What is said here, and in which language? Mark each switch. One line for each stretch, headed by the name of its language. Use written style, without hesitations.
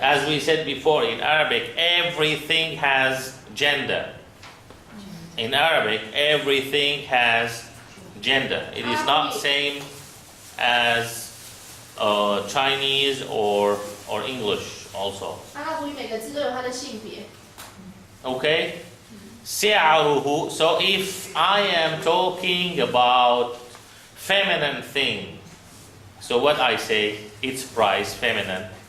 English: As we said before, in Arabic, everything has gender. In Arabic, everything has gender. It is not same as Chinese or English also.
Chinese: 阿拉伯语每个字都有它的性别。
English: Okay? سعره. So if I am talking about feminine thing, so what I say, its price, feminine.